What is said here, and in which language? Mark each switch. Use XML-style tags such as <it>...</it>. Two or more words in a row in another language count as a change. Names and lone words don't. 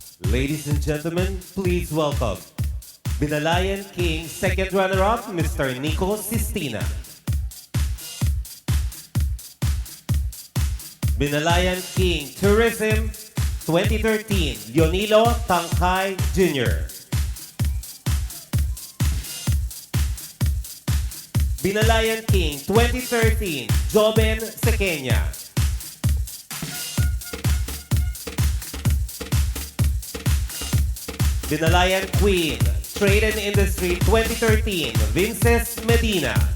<en>Ladies and gentlemen, please welcome Binalayan King second runner-up, Mr. Nico Sistina. Binalayan King Tourism 2013, Leonilo Tangkay Jr. Binalayan King 2013, Joben Sequeña. Binalayan Queen, Trade and Industry 2013, Vinces Medina.</en>